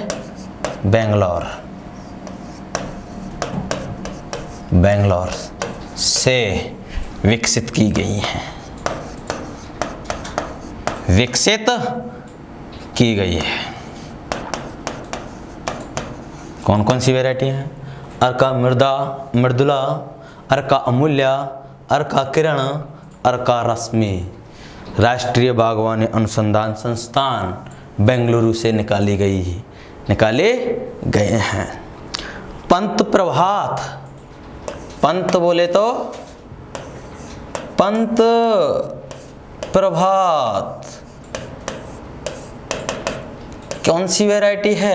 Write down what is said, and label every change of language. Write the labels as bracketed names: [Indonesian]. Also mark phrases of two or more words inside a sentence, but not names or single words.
[Hindi] बेंगलोर से विकसित की गई है। विकसित की गई है। कौन कौन सी वैरायटी है? अर्का मृदुला, अर्का अमूल्या, अर्का किरण, अर्का रश्मि। राष्ट्रीय बागवानी अनुसंधान संस्थान बेंगलुरु से निकाले गए हैं। पंत प्रभात। पंत बोले तो पंत प्रभात कौन सी वैरायटी है?